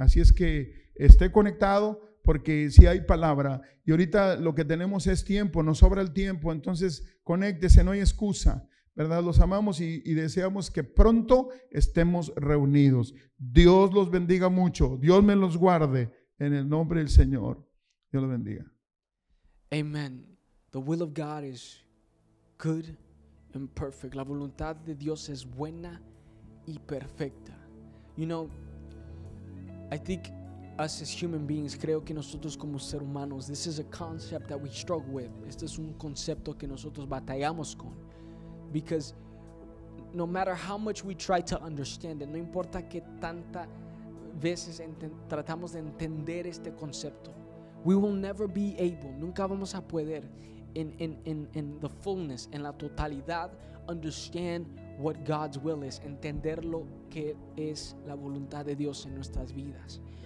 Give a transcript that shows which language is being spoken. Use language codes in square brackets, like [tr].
[es] Así es que esté conectado porque si hay palabra y ahorita lo que tenemos es tiempo, nos sobra el tiempo, entonces conéctese, no hay excusa. ¿Verdad? Los amamos y deseamos que pronto estemos reunidos. Dios los bendiga mucho. Dios me los guarde en el nombre del Señor. Dios los bendiga. Amen. [en] The will of God is good and perfect. [es] La voluntad de Dios es buena y perfecta. [en] You know, I think us as human beings, [es] creo que nosotros como seres humanos, [en] this is a concept that we struggle with. [es] Este es un concepto que nosotros batallamos con. [en] Because no matter how much we try to understand it, [es] no importa que tantas veces tratamos de entender este concepto, [en] we will never be able, [es] nunca vamos a poder [en] in the fullness, [es] en la totalidad, [en] understand what God's will is, [es] entender lo que es la voluntad de Dios en nuestras vidas.